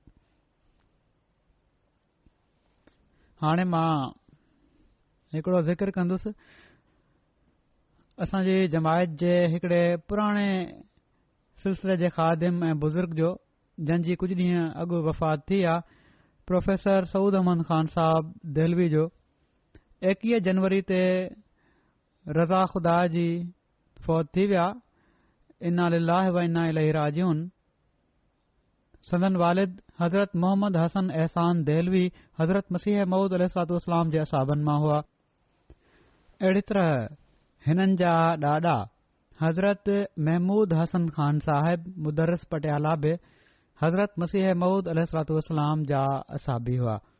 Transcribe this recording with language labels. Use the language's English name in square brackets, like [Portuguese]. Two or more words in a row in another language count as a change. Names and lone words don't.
[Sindhi] हाणे मां हिकिड़ो ज़िक्र कंदुसि असांजी जमायत जे हिकिड़े पुराणे सिलसिले जे ख़ादिम ऐं बुज़ुर्ग जो, जंहिंजी कुझु ॾींहं अॻु वफ़ात थी आहे, प्रोफेसर सऊद अहमद ख़ान साहब देहलवी जो। 21 जनवरी ते रज़ा ख़ुदा जी फ़ौत थी विया। [Arabic] إنا لله وإنا إليه راجعون. [Sindhi] संदन वालिद हज़रत मोहम्मद हसन एहसान देहलवी हज़रत मसीह मऊद [Arabic] عليه الصلاة والسلام [Sindhi] जे असहाबनि मां हुआ। अहिड़ी तरह हिननि जा ॾाॾा हज़रत महमूद हसन ख़ान साहिब मुदर्रिस पटियाला बि हज़रत मसीह मऊद [Arabic] عليه الصلاة والسلام [Sindhi] जा असहाबी हुआ।